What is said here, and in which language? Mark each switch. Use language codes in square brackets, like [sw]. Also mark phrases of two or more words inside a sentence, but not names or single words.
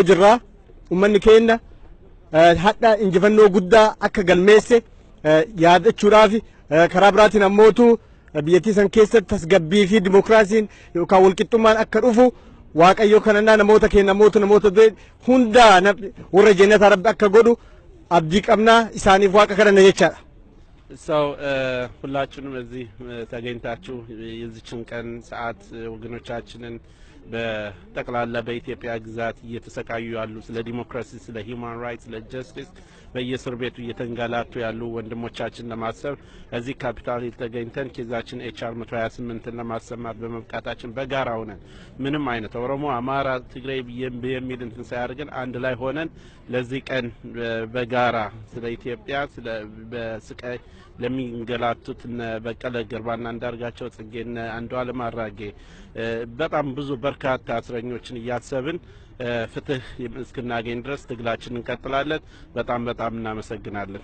[om] jirraa uummanni keenya hadha injifannoo guddaa akka galmeesse yaadachuudhaaf karaa biraatiin ammootu biyyattii san keessatti tasgabbii fi dimokiraasiin yookaan walqixxummaan akka dhufu waaqayyo kanannaa namoota keenya namoota hundaa warra jannata rabbi akka godhu abdii qabnaa isaaniif waaqa kadhanna jechaadha. [am] ሰው ሁላችሁንም እዚህ ተገኝታችሁ የዚችን ቀን ሰዓት ወገኖቻችንን በጠቅላላ በኢትዮጵያ ግዛት እየተሰቃዩ ያሉ ስለ ዲሞክራሲ፣ ስለ [en] human rights፣ [am] ስለ ጀስቲስ በየእስር ቤቱ እየተንገላቱ ያሉ ወንድሞቻችን ለማሰብ እዚህ ካፒታል ሂል ተገኝተን ኬዛችን ኤችአር 128ን ለማሰማት በመብቃታችን በጋራ ሆነን ምንም አይነት ኦሮሞ፣ አማራ፣ ትግራይ የሚል እንትን ሳያደርገን አንድ ላይ ሆነን ለዚህ ቀን በጋራ ስለ ኢትዮጵያ ስለ በስቃይ ለሚንገላቱት በቀለ ገርባና አንዳርጋቸው ጽጌና አንዱዓለም አራጌ በጣም ብዙ በርካታ እስረኞችን እያሰብን ፍትህ እስክናገኝ ድረስ ትግላችንን እንቀጥላለን። በጣም እናመሰግናለን።